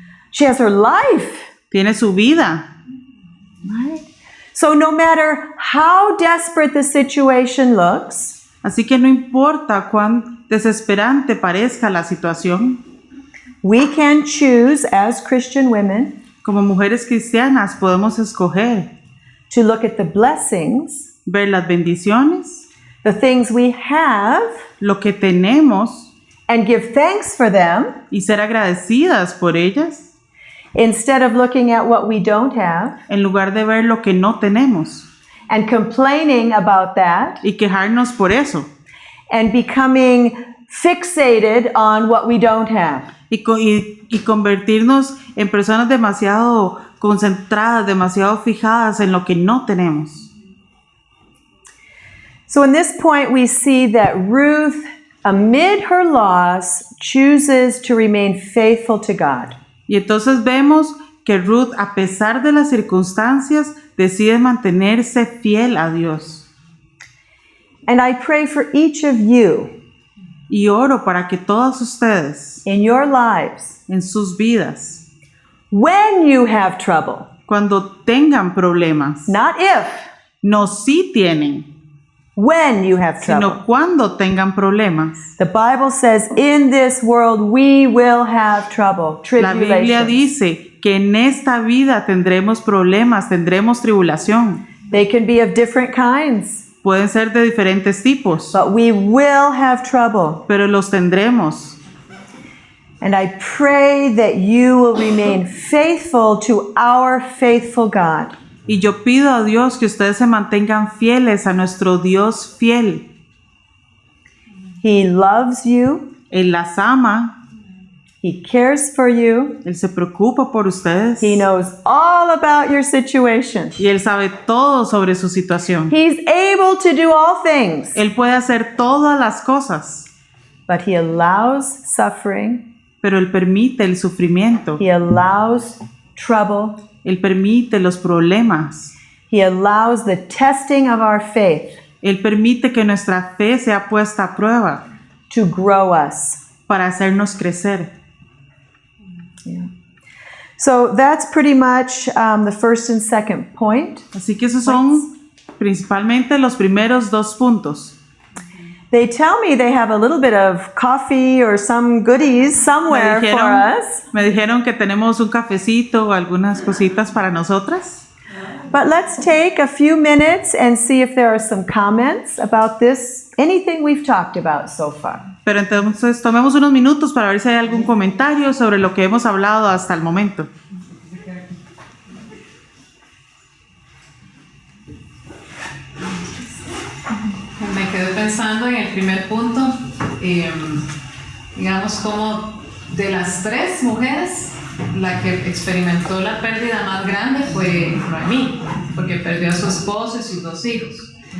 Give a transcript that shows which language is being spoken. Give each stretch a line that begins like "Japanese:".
English: She has her life.
Spanish: Tiene su vida.
English: Right? So no matter how desperate the situation looks,
Spanish: Así que no importa cuán desesperante parezca la situación,
English: we can choose as Christian women
Spanish: como mujeres cristianas podemos escoger
English: to look at the blessings,
Spanish: ver las bendiciones,
English: the things we have,
Spanish: lo que tenemos
English: and give thanks for them
Spanish: y ser agradecidas por ellas,
English: instead of looking at what we don't have
Spanish: en lugar de ver lo que no tenemos
English: and complaining about that
Spanish: y quejarnos por eso
English: and becoming fixated on what we don't have.
Spanish: y convertirnos en personas demasiado concentradas, demasiado fijadas en lo que no tenemos.
English: So in this point we see that Ruth, amid her loss, chooses to remain faithful to God.
Spanish: Y entonces vemos que Ruth, a pesar de las circunstancias, decide mantenerse fiel a Dios.
English: And I pray for each of you
Spanish: Y oro para que todas ustedes,
English: in your lives,
Spanish: en sus vidas,
English: when you have trouble,
Spanish: cuando tengan problemas,
English: not if,
Spanish: no si tienen,
English: when you have trouble.
Spanish: sino cuando tengan problemas.
English: The Bible says, in this world we will have trouble,
Spanish: La Biblia
English: tribulation.
Spanish: dice que en esta vida tendremos problemas, tendremos tribulación.
English: They can be of different kinds,
Spanish: Pueden ser de diferentes tipos,
English: but we will have trouble.
Spanish: pero los tendremos.
English: And I pray that you will remain faithful to our faithful God.
Spanish: Y yo pido a Dios que ustedes se mantengan fieles a nuestro Dios fiel.
English: He loves you.
Spanish: Él las ama,
English: He cares for you.
Spanish: Él se preocupa por ustedes
English: He knows all about your situation.
Spanish: y Él sabe todo sobre su situación.
English: He's able to do all things,
Spanish: Él puede hacer todas las cosas,
English: but He allows suffering.
Spanish: pero Él permite el sufrimiento,
English: He allows trouble.
Spanish: Él permite los problemas,
English: He allows the testing of our faith
Spanish: Él permite que nuestra fe sea puesta a prueba
English: to grow us.
Spanish: para hacernos crecer.
English: Yeah. So that's pretty much the first and second point.
Spanish: Así que esos son principalmente los primeros 2 puntos.
English: They tell me they have a little bit of coffee or some goodies somewhere for us.
Spanish: Me dijeron que tenemos un cafecito o algunas cositas para nosotras.
English: But let's take a few minutes and see if there are some comments about this, anything we've talked about so far.
Spanish: Pero entonces tomemos unos minutos para ver si hay algún comentario sobre lo que hemos hablado hasta el momento. Me quedé pensando en el primer punto, digamos como de las 3 mujeres, la que experimentó la pérdida más grande fue Noemí, porque perdió a su esposo y sus 2 hijos.